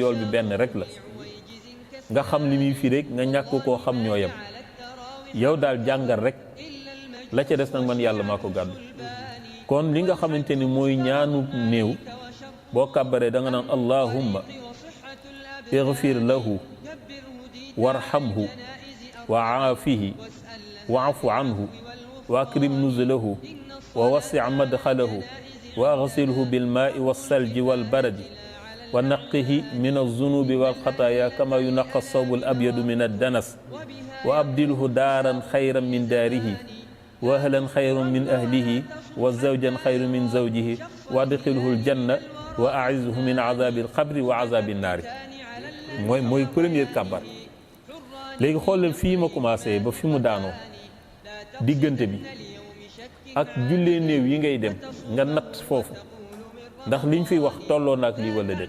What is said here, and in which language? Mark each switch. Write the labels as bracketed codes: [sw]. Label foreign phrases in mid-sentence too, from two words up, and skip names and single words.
[wo] yool bi benn rek la nga xam li muy firi rek nga ñàkk koo xam ñoo yem yow daal jàngal rek la ca des nag man yàlla maa ko gàddu kon li nga xamante ni mooy ñaanu néew boo kàbbaree da nga naan [ar] اللهم اغفر له وارحمه وعافه واعف عنه وأكرم نزله ووسع مدخله واغسله بالماء والثلج والبرد ونقه من الذنوب والخطايا كما ينقى الثوب الأبيض من الدنس وأبدله دارا خيرا من داره وأهلا خيرا من أهله وزوجا خيرا من زوجه وأدخله الجنة وأعذه من عذاب القبر وعذاب النار [wo] mooy première kàbbar léegi xoolal fii [fr] ma commencé [wo] ba fi mu daanoo diggante bi ak jullee néew yi ngay dem nga natt foofu ndax liñ fiy wax tolloo na ak lii wala déet.